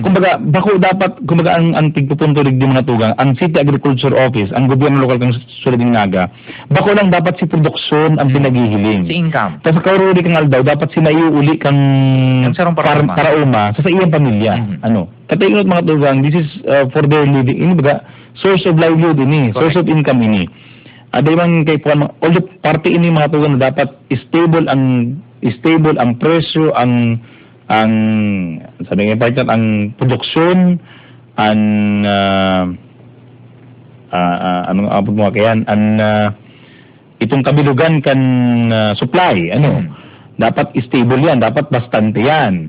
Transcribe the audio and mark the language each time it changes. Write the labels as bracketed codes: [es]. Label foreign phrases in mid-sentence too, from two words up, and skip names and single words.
[bik] Kumbaga, bako dapat, ang tigpupunto di mga tugang, ang City Agriculture Office, ang gobyerno lokal kang sulod ng Naga, bako lang dapat si produksyon ang pinagihiling. Si income. Tapos kaururi kang aldaw, dapat sinaiuli kang parauma sa iyang pamilya. Kataingot mga tugang, [en] this is for their living. [bik] Ini baga, [en] source of livelihood [bik] ini, [en] source of income [bik] ini. Adayman kay puan, although parte ini mga tugang na dapat stable ang presyo, ang sabi nga partner, ang produksyon, anong abot mo kayan, itong kabilugan kan supply, dapat stable yan, dapat bastante yan.